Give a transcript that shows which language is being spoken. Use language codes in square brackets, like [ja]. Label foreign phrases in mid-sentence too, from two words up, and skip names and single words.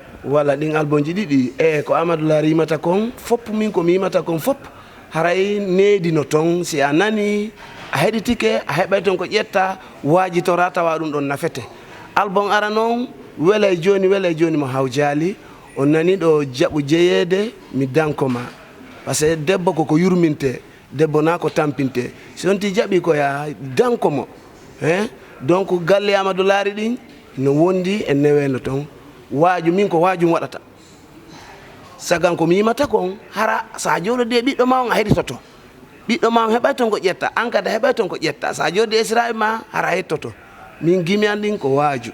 [ff] voilà ɗin album ji ɗiɗi ko Amadou Lari yimata kon fop min komi yimata kon fop haray needino ton si a nani a heɗitike a heɓay ton ko ƴetta waajitora tawa ɗum ɗon nafete album ara noon weelay joni mo hawjali on nani ɗo jaɓu jeyede mi dankoma [fr] par ce que [ff] debbo koko yurminte debbo na ko tampinte si on ti jaɓi koya dankomo donc galle Amadou Lari ɗin no wondi e neweno ton waaju min ko waajum waɗata sagan ko mi yimata kon hara sa jooɗode ɓiɗɗo ma on a heɗitoto ɓiɗɗo ma on heɓay ton ko ƴetta an kadi heɓay ton ko ƴetta sa joodi e siraɓe ma hara hettoto min gimi an ɗin ko waaju